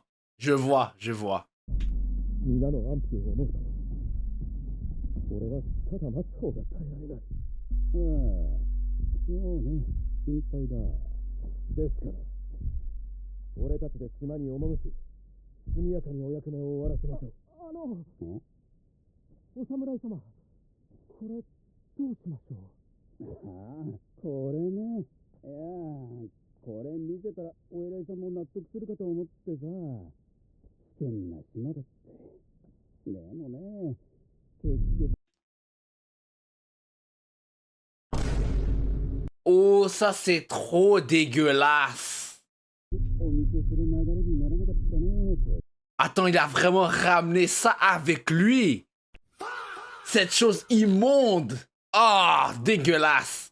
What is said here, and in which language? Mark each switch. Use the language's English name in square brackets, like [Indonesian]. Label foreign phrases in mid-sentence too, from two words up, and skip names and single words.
[French] Je vois, je vois. [Japanese] 皆の安否を思うと、俺はただ待つ方が耐えられない。ああ、そうね、心配だ。ですから、俺たちで島に赴き、速やかにお役目を終わらせましょう。お侍様、これどうしましょう。ああ、これね。いや、これ見せたらお偉いさんも納得するかと思ってさ。危険な島だって。でもね、結局。 [French] Oh, ça c'est trop dégueulasse. Attends, il a vraiment ramené ça avec lui. Cette chose immonde. Ah, dégueulasse.